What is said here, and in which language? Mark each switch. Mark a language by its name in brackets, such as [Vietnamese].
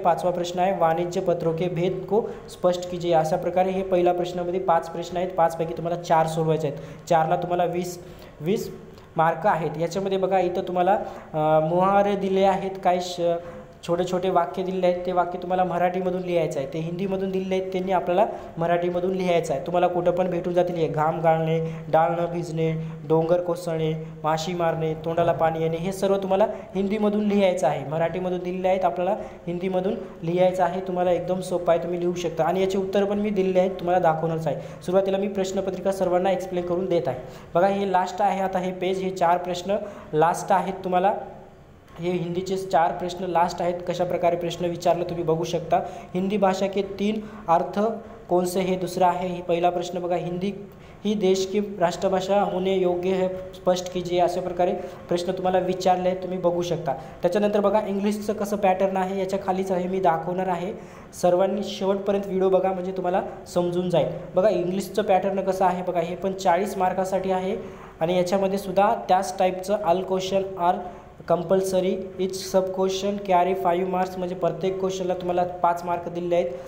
[Hindi] 5वां प्रश्न [Marathi] आहे, [Hindi] वाणिज्य पत्रों के भेद को स्पष्ट कीजिए। [Marathi] अशा प्रकारे हे पहिला प्रश्नामध्ये 5 प्रश्न आहेत, 5 पैकी तुम्हाला 4 सोडवायचे आहेत, 4ला तुम्हाला 20 मार्क आहेत। याच्यामध्ये बघा इथं तुम्हाला मुहावरे दिले आहेत, काही छोटे छोटे वाक्य दिलेले आहेत, ते वाक्य तुम्हाला मराठीमधून लिहायचं आहे. ते हिंदीमधून दिलेले आहेत, त्यांनी आपल्याला मराठीमधून लिहायचं आहे. तुम्हाला कुठं पण भेटून जातील हे. घाम गाळणे, डाळ न भिजणे, डोंगर कोसळणे, माशी मारणे, तोंडाला पाणी येणे, हे सर्व तुम्हाला हिंदीमधून लिहायचं आहे. मराठीमधून दिलेले आहेत, आपल्याला हिंदीमधून लिहायचं आहे. तुम्हाला एकदम सोपं आहे, तुम्ही लिहू शकता. आणि याचे उत्तर पण मी दिलेले आहेत, तुम्हाला दाखवणारच आहे. सुरुवातीला मी प्रश्नपत्रिका सर्वांना एक्सप्लेन करून देत आहे. बघा हे लास्ट आहे. आता हे पेज, हे 4 प्रश्न लास्ट आहेत. तुम्हाला हे हिंदीचे 4 प्रश्न लास्ट आहेत. कशा प्रकारे प्रश्न विचारले तुम्ही बघू शकता. [Hindi] हिंदी भाषा के 3 अर्थ कौन से [Marathi] हे दुसरा आहे. ही पहिला प्रश्न बघा. [Hindi] हिंदी ही देश की राष्ट्रभाषा होणे योग्य है, स्पष्ट कीजिए. [Marathi] अशा प्रकारे प्रश्न तुम्हाला विचारले आहेत, तुम्ही बघू शकता. त्याच्यानंतर बघा इंग्लिशचं कसं पॅटर्न आहे, याच्या खालीच आहे, मी दाखवणार आहे. सर्वांनी शेवटपर्यंत व्हिडिओ बघा, म्हणजे तुम्हाला समजून जाईल. बघा इंग्लिशचं पॅटर्न कसं आहे बघा. हे पण 40 मार्कासाठी आहे. आणि याच्यामध्ये सुद्धा त्याच टाईपचं [English] all question are compulsory, each sub question carry 5 marks, [Marathi] म्हणजे प्रत्येक क्वेश्चनला तुम्हाला 5 मार्क दिलेले आहेत.